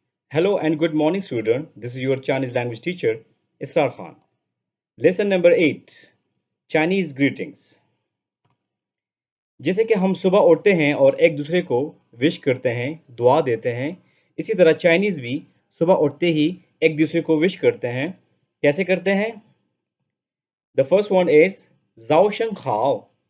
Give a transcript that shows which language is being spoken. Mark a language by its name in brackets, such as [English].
[English] Hello and good morning, student. This is your Chinese language teacher, Israr Khan. Lesson number 8, Chinese greetings. [Hindi] जैसे कि हम सुबह उठते हैं और एक दूसरे को विश करते हैं, दुआ देते हैं, इसी तरह चाइनीज़ भी सुबह उठते ही एक दूसरे को विश करते हैं। कैसे करते हैं? [English] The first one is Zhao Sheng Hao.